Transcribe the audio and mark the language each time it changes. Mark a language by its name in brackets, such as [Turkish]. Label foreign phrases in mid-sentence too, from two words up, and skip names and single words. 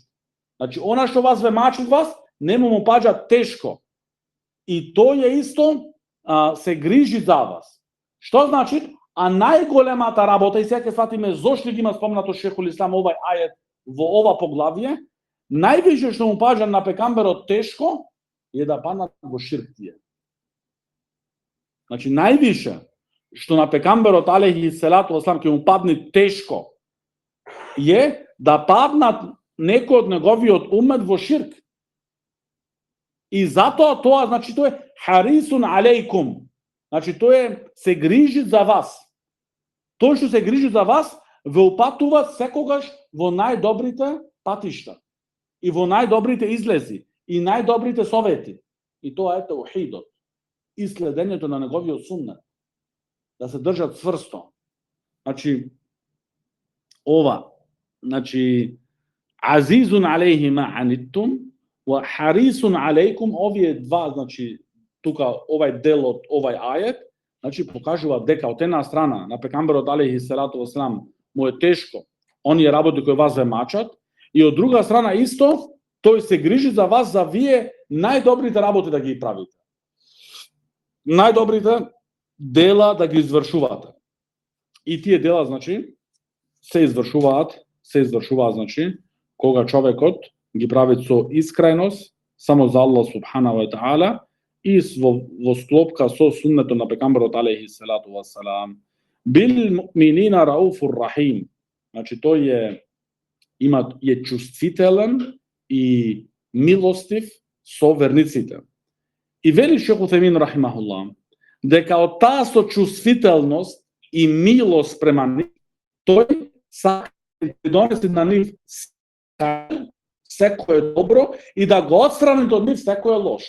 [Macedonian] Значи она што вас ве мачи вас, нему му паѓа тешко. И тој е исто се грижи за вас. Што значи? А најголемата работа, и сега ќе сватиме зошто ги има спомнато Шейхул Ислам овај ајет во ова поглавје, највише што му паѓа на пекамберот тешко je da padnat во ширк тие. Значи, највише што на пекамберот [Arabic] عليه الصلاة والسلام [Macedonian] ќе му падне тешко е да паднат некој од неговиот умет во ширк. И затоа тоа, значи, тоа е [Arabic] حريص عليكم. [Macedonian] Значи, тоа е се грижи за вас. Тој што се грижи за вас, ве упатува секогаш во најдобрите патишта и во најдобрите излези и најдобрите совети. И тоа е таухидот и следењето на неговиот суннет. Да се држат цврсто. Значи, ова, значи, [Arabic] عزيز عليه ما عنتم وحريص عليكم, [Macedonian] овие два, значи, тука овај дел од овај ајет, значи, покажува дека од една страна на пекамберот [Arabic] عليه الصلاة والسلام [Macedonian] му е тешко оние работи кои вас ве мачат, и од друга страна исто тој се грижи за вас, за вие најдобрите работи да ги правите. Најдобрите дела да ги извршувате. И тие дела, значи, се извршуваат, значи, кога човекот ги прави со искреност, само за Аллах [Arabic] سبحانه وتعالى, [Macedonian] и во склопка со суннето на пекамберот [Arabic] عليه الصلاة والسلام. بالمؤمنين رؤوف رحيم. [Macedonian] Значи, тој е чувствителен и милостив со верниците. И вели Шейх Утемин рахимахуллах, дека од таа сочувствителност и милост према нив, тој сака да донесе на нив секое добро и да го отстрани од нив секое лошо.